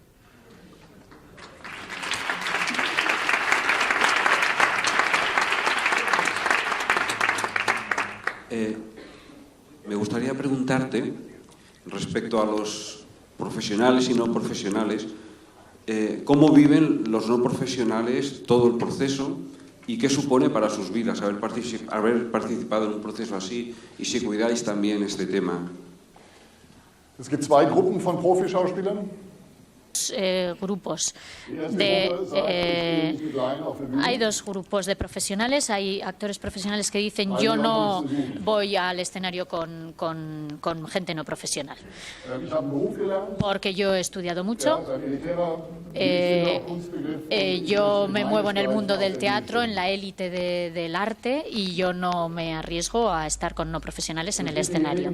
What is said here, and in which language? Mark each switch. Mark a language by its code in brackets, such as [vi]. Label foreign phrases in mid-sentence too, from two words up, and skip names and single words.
[es] Me gustaría preguntarte, respecto a los profesionales y no profesionales, ¿cómo viven los no profesionales todo el proceso y qué supone para sus vidas haber participado en un proceso así, y si cuidáis también este tema? [de] Es gibt zwei Gruppen von Profischauspielern. [es] Grupos hay dos grupos de profesionales. Hay actores profesionales que dicen yo no voy al escenario con gente no profesional porque yo he estudiado mucho, yo me muevo en el mundo del teatro, en la élite del arte, y yo no me arriesgo a estar con no profesionales en el escenario.